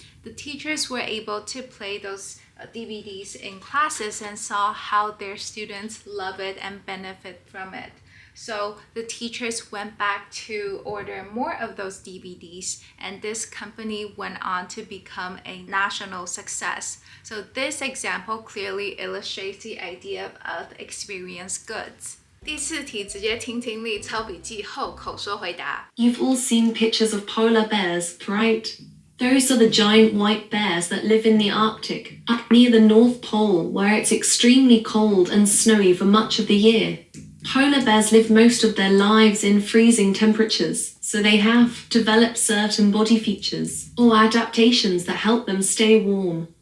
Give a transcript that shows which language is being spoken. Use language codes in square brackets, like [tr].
[en] The teachers were able to play those DVDs in classes and saw how their students love it and benefit from it. So the teachers went back to order more of those DVDs, and this company went on to become a national success. So this example clearly illustrates the idea of experienced goods. [zh] 第4题直接听听力，抄笔记后口说回答。 [en] You've all seen pictures of polar bears, right? Those are the giant white bears that live in the Arctic, up near the North Pole, where it's extremely cold and snowy for much of the year. Polar bears live most of their lives in freezing temperatures, so they have developed certain body features or adaptations that help them stay warm.